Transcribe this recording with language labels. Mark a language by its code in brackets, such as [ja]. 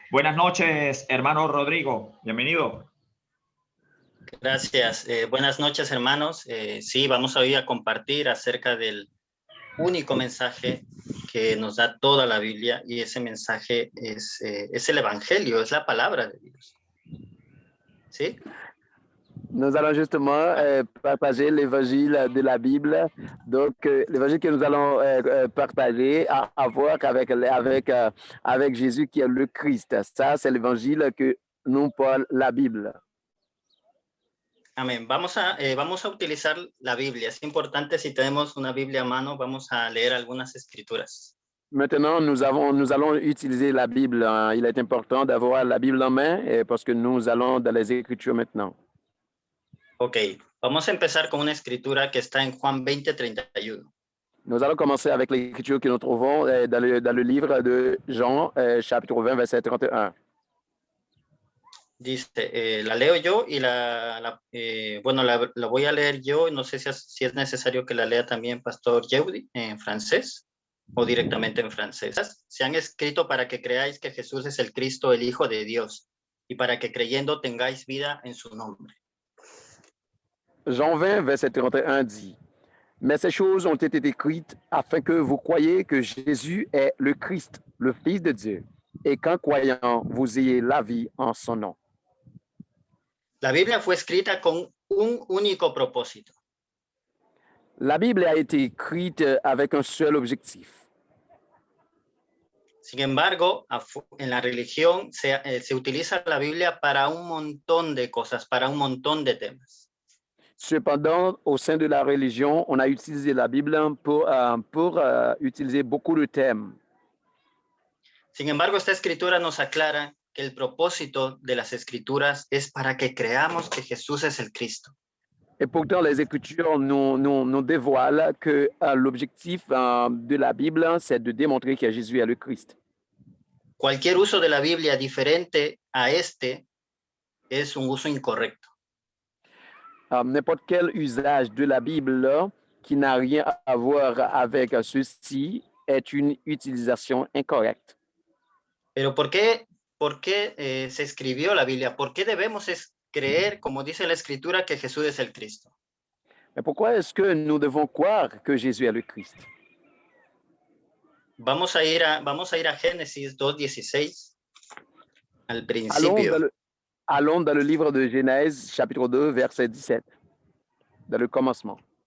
[es] Buenas noches, hermano Rodrigo. Bienvenido. Gracias. Buenas noches, hermanos. Sí, vamos hoy a compartir acerca del único mensaje que nos da toda la Biblia, y ese mensaje es el Evangelio, es la palabra de Dios. ¿Sí? [fr] Nous allons justement partager l'évangile de la Bible. Donc, l'évangile que nous allons partager a à voir avec Jésus qui est le Christ. Ça, c'est l'évangile que nous parle la Bible. [es] Amén. Vamos a utilizar la Biblia. Es importante, si tenemos una Biblia a mano, vamos a leer algunas escrituras. [fr] Maintenant, nous allons utiliser la Bible. Il est important d'avoir la Bible en main parce que nous allons dans les Écritures maintenant. Ok. [es] Vamos a empezar con una escritura que está en Juan 20:31. [fr] Nous allons commencer avec l'écriture que nous trouvons dans le livre de Jean, chapitre 20, verset 31. [es] Dice, la leo yo y bueno, la voy a leer yo. No sé si es necesario que la lea también Pastor Yeudi en francés o directamente en francés. Se han escrito para que creáis que Jesús es el Cristo, el Hijo de Dios, y para que creyendo tengáis vida en su nombre. [fr] Jean 20, verset 31 dit, « Mais ces choses ont été écrites afin que vous croyiez que Jésus est le Christ, le Fils de Dieu, et qu'en croyant, vous ayez la vie en son nom. » [es] La Biblia fue escrita con un único propósito. [fr] La Bible a été écrite avec un seul objectif. [es] Sin embargo, en la religión se utiliza la Biblia para un montón de cosas, para un montón de temas. [fr] Cependant, au sein de la religion, on a utilisé la Bible pour utiliser beaucoup de thèmes. [es] Sin embargo, esta escritura nos aclara que el propósito de las escrituras es para que creamos que Jesús es el Cristo. [fr] Et pourtant, les Écritures nous dévoilent que l'objectif de la Bible, c'est de démontrer que Jésus est le Christ. [es] Cualquier uso de la Biblia diferente a este es un uso incorrecto. [fr] N'importe quel usage de la Bible qui n'a rien à voir avec ceci est une utilisation incorrecte. [es] Pero ¿por qué se escribió la Biblia? ¿Por qué debemos creer, como dice la Escritura, que Jesús es el Cristo? [fr] Mais pourquoi est-ce que nous devons croire que Jésus est le Christ? [es] Vamos a ir a Génesis 2:16, al principio. [fr] Allons dans le livre de Genèse, chapitre 2, verset 17, dans le commencement.